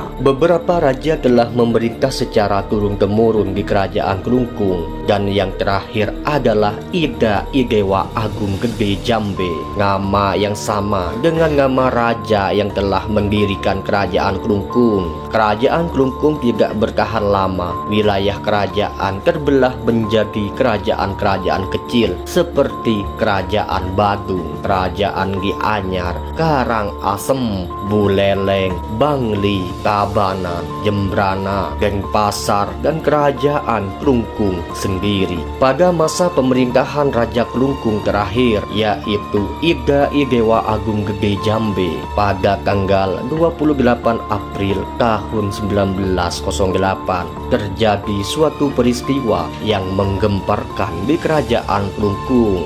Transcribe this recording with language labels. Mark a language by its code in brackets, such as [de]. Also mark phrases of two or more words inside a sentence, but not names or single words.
[id] Beberapa raja telah memerintah secara turun-temurun di kerajaan Klungkung, dan yang terakhir adalah Ida Idewa Agung Gede Jambe, nama yang sama dengan nama raja yang telah mendirikan kerajaan Klungkung. Kerajaan Klungkung tidak bertahan lama. Wilayah kerajaan terbelah menjadi kerajaan-kerajaan kecil seperti Kerajaan Badung, Kerajaan Gianyar, Karangasem, Buleleng, Bangli, Tabanan, Jembrana, Denpasar, dan Kerajaan Klungkung sendiri. Pada masa pemerintahan Raja Klungkung terakhir, yaitu Ida Idewa Agung Gede Jambe, pada tanggal 28 April tahun 1908 terjadi suatu peristiwa yang menggemparkan di kerajaan Klungkung.